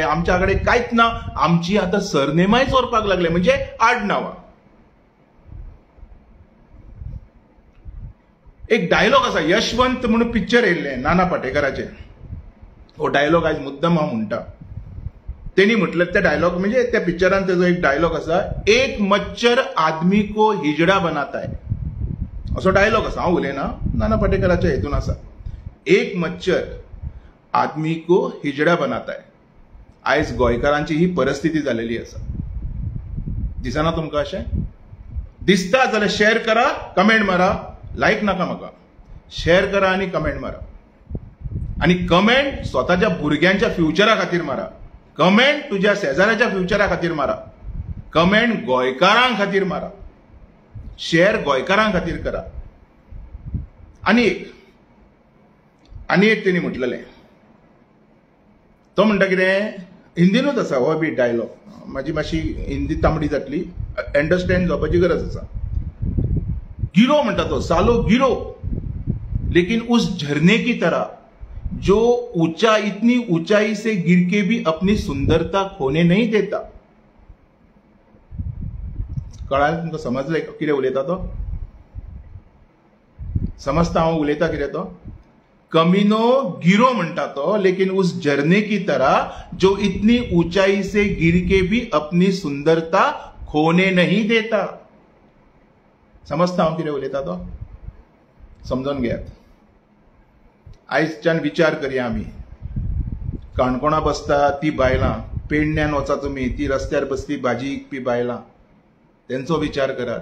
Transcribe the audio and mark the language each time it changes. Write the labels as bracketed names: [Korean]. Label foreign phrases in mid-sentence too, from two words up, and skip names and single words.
[Konkani] आमच्या कडेन कांयच ना, आमची आतां सरनेमाय चोरपाक लागले, म्हणजे आडनांवां. एक डायलॉग आसा, यशवंत म्हणून पिक्चर येयल्ले नाना पाटेकराचे. हो डायलॉग आयज मुद्दम हांव म्हणटा. तेणी म्हटलं त्या डायलॉग म्हणजे त्या पिक्चरान तेजो एक डायलॉग आसा, [Hindi] एक मच्छर आदमी को हिजड़ा बनाता है, [Konkani] असो डायलॉग आसा. हांव उलयना, नाना पाटेकराच्या हेतून आसा. [Hindi] एक मच्छर आदमी को हिजड़ा बनाता है. [Konkani] आयज गोंयकारांची ही परिस्थिती जालेली आसा. दिसना तुमकां अशें? दिसता जाल्यार शेअर करा, कमेंट मारा. लायक नाका म्हाका, शेअर करा आनी कमेंट मारा. आनी कमेंट स्वताच्या भुरग्यांच्या फ्युचरा खातीर मारा. कमेंट तुज्या शेजाऱ्याच्या फ्युचरा खातीर मारा. कमेंट गोंयकारां खातीर मारा. शेअर गोंयकारां खातीर करा. आनी एक तेणी म्हटलेलें, तो म्हणटा कितें, हिंदीनूच आसा हो बी डायलॉग, म्हाजी मातशी हिंदी तांबडी जातली, अंडरस्टँड जावपाची गरज आसा. [Hindi] गिरो [Konkani] म्हणटा तो, [Hindi] सालो गिरो, लेकिन उस झरने की तरह जो इतनी ऊंचाई से गिर के भी अपनी सुंदरता खोने नहीं देता. [Konkani] कळ्ळें तुमकां? समजलें कितें उलयता तो? समजता हांव उलयता कितें तो? [Hindi] कमीनो गिरो [Konkani] म्हणटा तो, [Hindi] लेकिन उस झरने की तरह जो इतनी ऊंचाई से गिर के भी अपनी सुंदरता खोने नहीं देता. [Konkani] समजता हांव कितें उलयता तो? समजून घेयात. आयजच्यान विचार करया आमी. काणकोणा बसता ती बायलां, पेडण्यान वचा तुमी, ती रस्त्यार बसली भाजी विकपी बायलां, तेंचो विचार करात.